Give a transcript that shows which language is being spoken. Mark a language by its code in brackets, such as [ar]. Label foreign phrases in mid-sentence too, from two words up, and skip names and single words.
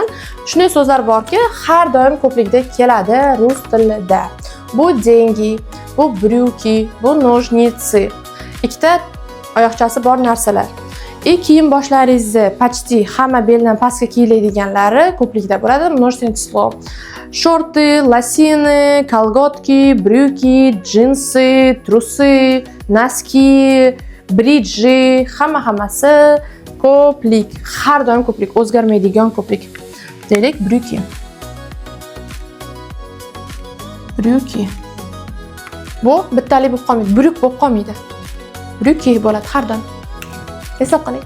[uz] Shunday so'zlar borki, har doim ko'plikda keladi rus tilida. Bu деньги, bu брюки, bu ножницы. Ikkita oyoqchasi bor narsalar. Kiyim boshlaringizni почти hamma beldan pastga kiyiladiganlari ko'plikda bo'ladi, [ru] множественное число. Шорты, лосины, колготки, брюки, джинсы, трусы, носки, [uz] bridji, hammasi ko'plik. Har doim ko'plik, o'zgarmaydigan ko'plik. Deylik, [ru] брюки. Брюки. [uz] Bu bittalik bo'lib qolmaydi, bryuk bo'lib qolmaydi. Брюки bo'ladi har doim. Hisob qiling.